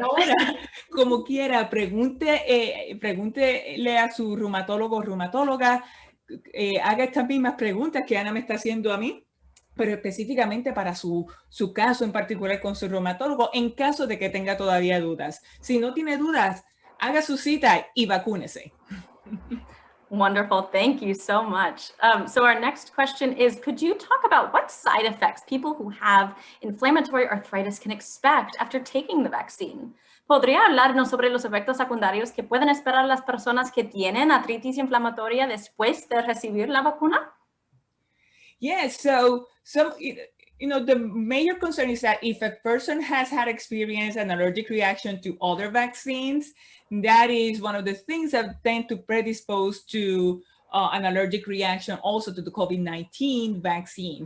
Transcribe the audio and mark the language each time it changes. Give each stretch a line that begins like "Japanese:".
Spanish: por ahora, como quiera, pregúntele a su reumatólogo o reumatóloga, haga estas mismas preguntas que Ana me está haciendo a mí, pero específicamente para su caso en particular con su reumatólogo, en caso de que tenga todavía dudas. Si no tiene dudas, haga su cita y vacúnese.
English: Wonderful. Thank you so much. So our next question is, could you talk about what side effects people who have inflammatory arthritis can expect after taking the vaccine?
Spanish: ¿Podría hablarnos sobre los efectos secundarios que pueden esperar las personas que tienen artritis inflamatoria después de recibir la vacuna?
English: Yes, so the major concern is that if a person has had experience an allergic reaction to other vaccines, that is one of the things that tend to predispose to an allergic reaction also to the COVID-19 vaccine.